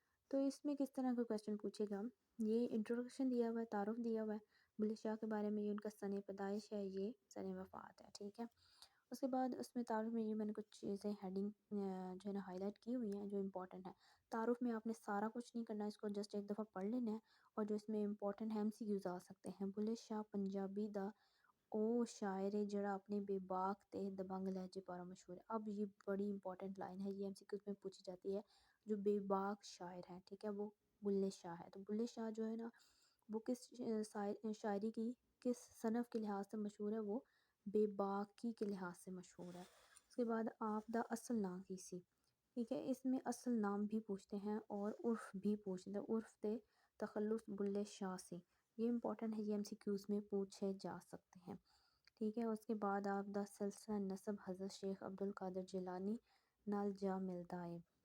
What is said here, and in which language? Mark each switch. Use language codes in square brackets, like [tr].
[ur] تو اس میں کس طرح کا کوسچن پوچھے گا. یہ انٹروڈکشن دیا ہوا ہے, تعارف دیا ہوا ہے بلے شاہ کے بارے میں. یہ ان کا سن پیدائش ہے, یہ سن وفات ہے. ٹھیک ہے, اس کے بعد اس میں تعارف میں یہ میں نے کچھ چیزیں ہیڈنگ جو ہے نا ہائی لائٹ کی ہوئی ہیں جو امپورٹنٹ ہے. تعارف میں آپ نے سارا کچھ نہیں کرنا ہے, اس کو جسٹ ایک دفعہ پڑھ لینا ہے, اور جو اس میں امپورٹنٹ ہے MCQs آ سکتے ہیں. [pa] بلے شاہ پنجابی دا او شاعر ہے جڑا اپنے بے باک تے دبنگ لہجے پارا مشہور ہے. [ur] اب یہ بڑی امپورٹنٹ لائن ہے, یہ MCQs میں پوچھی جاتی ہے. جو بے باک شاعر ہے, ٹھیک ہے, وہ بلے شاہ ہے. تو بلے شاہ جو ہے نا وہ کس شاعری کی کس صنف کے لحاظ سے مشہور ہے, وہ بے باکی کے لحاظ سے مشہور ہے. اس کے بعد [pa] آپ دا اصل نام کی سی. [ur] ٹھیک ہے, اس میں اصل نام بھی پوچھتے ہیں اور عرف بھی پوچھتے ہیں. [pa] عرف تے تخلص بلے شاہ سے, [ur] یہ امپورٹنٹ ہے, یہ MCQs میں پوچھے جا سکتے ہیں. ٹھیک ہے, اس کے بعد [pa] آپ دا سلسلہ نسب حضرت شیخ عبدالقادر جیلانی نال جا ملتا ہے.